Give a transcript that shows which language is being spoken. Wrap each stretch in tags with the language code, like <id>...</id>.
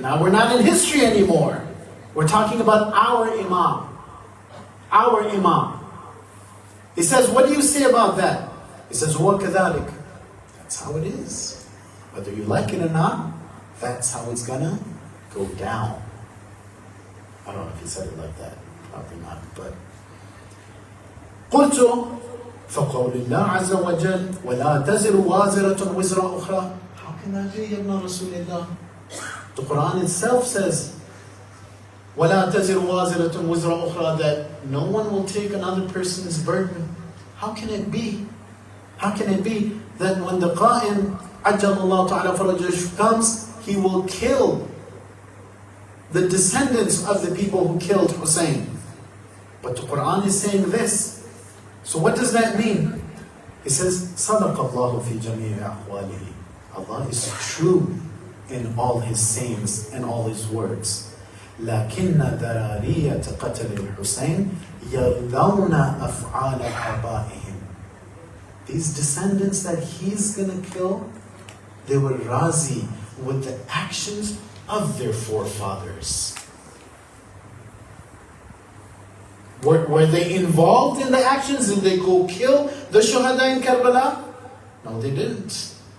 <en>Now we're not in history anymore. We're talking about our Imam. Our Imam. He says, what do you say about that? He says, وَكَذَلِكَ. That's how it is. Whether you like it or not, that's how it's gonna go down. I don't know if he said it like that. Probably not, but</en> <ar>قُلْتُ فَقَوْلِ اللَّهِ عَزَّ وَجَلَّ وَلَا تَزِرُ وَازِرَةٌ وِزْرَ أُخْرَى.</ar> <en>How can that be, Ya ibn Rasulullah? The Quran itself says</en> <ar>وَلَا تَزِرُ وَازِرَةٌ وِزْرَ أُخْرَى,</ar> <en>that no one will take another person's burden. How can it be? How can it be that when the Qa'im</en> <ar>عَجَّلَ اللَّهُ تَعَالَى فَرَجَهُ</ar> <en>comes, he will kill the descendants of the people who killed Hussein? But the Quran is saying this. So what does that mean? He says,</en> <ar>صَدَقَ اللَّهُ فِي جَمِيعِ أَحْوَالِهِ.</ar> <en>Allah is true in all His sayings and all His words.</en> <ar>لكن ذرارية قتل الحسين يرضون أفعال آبائهم.</ar> <en>These descendants that he's going to kill, they were razi with the actions of their forefathers. Were they involved in the actions? Did they go kill the shuhada in Karbala? No, they didn't.</en>